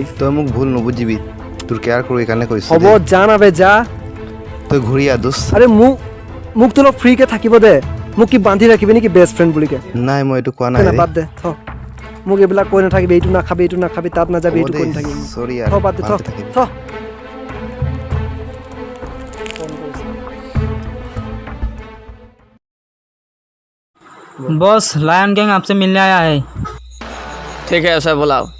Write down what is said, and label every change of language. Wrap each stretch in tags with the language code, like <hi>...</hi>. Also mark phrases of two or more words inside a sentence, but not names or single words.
<as>তই মোক ভুল নুবুজিবি, তোৰ কেয়াৰ কৰোঁ এইকাৰণে কৈছোঁ। হ'ব যা না বে যা। তই ঘূৰি আহ দোষ। আৰে মোকতো অলপ ফ্ৰীকৈ থাকিব দে। মোক কি বান্ধি ৰাখিবি নেকি</as> <en>best friend</en> <as>বুলিকে? নাই মই এইটো কোৱা নাই। বাদ দে থ। মোক এইবিলাক কৈ নাথাকিবি, এইটো নাখাবি তাত নাযাবি, এইটো কৈ নাথাকিবি। চৰি থ বাদ দে থ থ।</as> <hi>बॉस लायन गैंग आपसे मिलने आया है। ठीक है उसे बुलाओ।</hi>